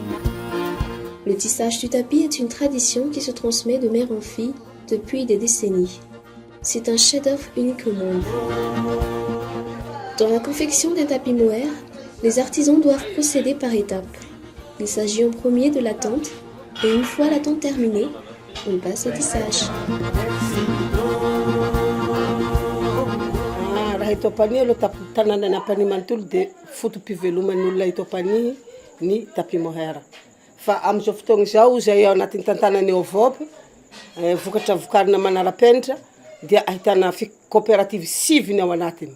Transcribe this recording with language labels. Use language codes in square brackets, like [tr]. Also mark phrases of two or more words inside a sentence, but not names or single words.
[fr] Le tissage du tapis est une tradition qui se transmet de mère en fille depuis des décennies. C'est un chef-d'œuvre unique au monde. Dans la confection des tapis moher, les artisans doivent procéder par étapes. Il s'agit en premier de la tente, et une fois la tente terminée, on passe au tissage. [mg] Raha eto Ampanihy aloha tanàna Ampanihy manontolo dia fotom-piveloman'ny olona eto Ampanihy ny [fr] tapis moher. [mg] Fa amin'izao fotoana izao izay ao anatin'ny tantanany eo Vope, vokatra vokarina manara-penitra dia ahitana coopérative 5 ny ao anatiny.